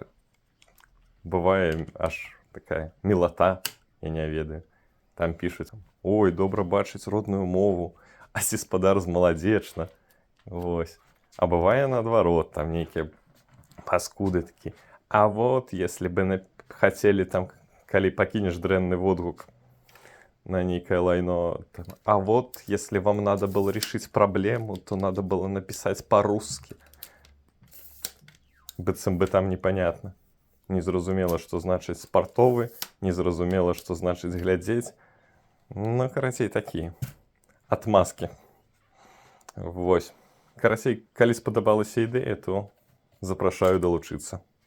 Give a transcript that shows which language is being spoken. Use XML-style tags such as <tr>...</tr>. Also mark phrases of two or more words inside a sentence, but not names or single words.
<be>Бывае аж такая мілата, я не ведаю. Там пішуць: ой, добра бачыць родную мову, а гаспадар змаладзечна. Вось. А бывае наадварот, там нейкія паскуды такі.</be> <ru>А вот, если бы хотели там,</ru> <be>калі пакінеш дрэнны водгук на нейкое лайно,</be> <ru>там, а вот, если вам надо было решить проблему, то надо было написать по-русски.</ru> <be>Быццам бы там непонятно. Незразумела, што значыць спартовы, незразумела, што значыць глядзець. Ну, карацей, такія адмазкі. Вось. Карацей, калі спадабалася ідэя, то запрашаю далучыцца.</be>